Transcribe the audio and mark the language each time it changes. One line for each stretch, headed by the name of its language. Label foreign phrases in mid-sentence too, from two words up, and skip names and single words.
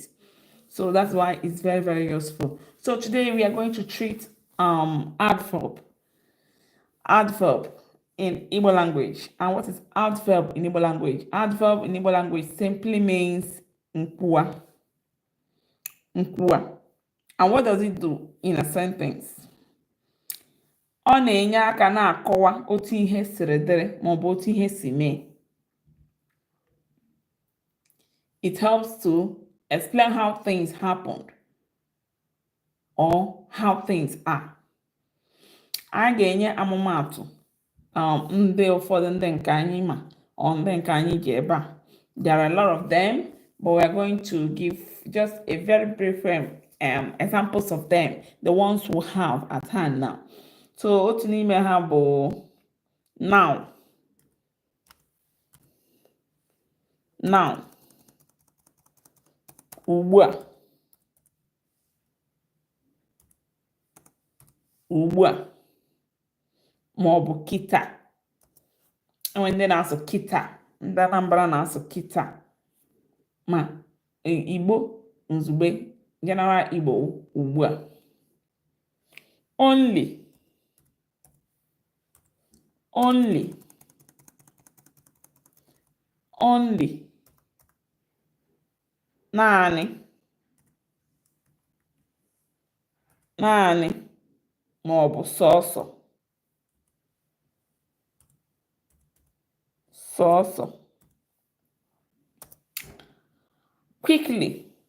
English: So that's why it's very, very useful. So today we are going to treat adverb in Igbo language. And what is adverb in Igbo language? Adverb in Igbo language simply means Nkwuwa. Nkwuwa. And what does it do in a sentence?
Igbo: Ọ na-enye aka na-akọwa otu ihe siri dịrị ma ọ bụ otu ihe si mee.
English: It helps to explain how things happened or how things are.
Igbo: A ga-enye amụmatụ ndị ụfọdụ ndị nke anyị ma ọ ndị nke anyị ji ebe a.
English: There are a lot of them, but we are going to give just a very brief examples of them, the ones we have at hand now.
Igbo: So otu n'ime ha bụ now.
English: Now.
Igbo: Ugbu a. Ugbu a. Ma ọ bụ kịta. Enwe ndị na-asụ kịta, ndị Anambra na-asụ kịta. Ma Igbo nzube, general Igbo ugbu a.
English: Only. Only. Only.
Igbo: Naanị. Naanị. Ma ọ bụ sọọsọ. Sọọsọ.
English: Quickly.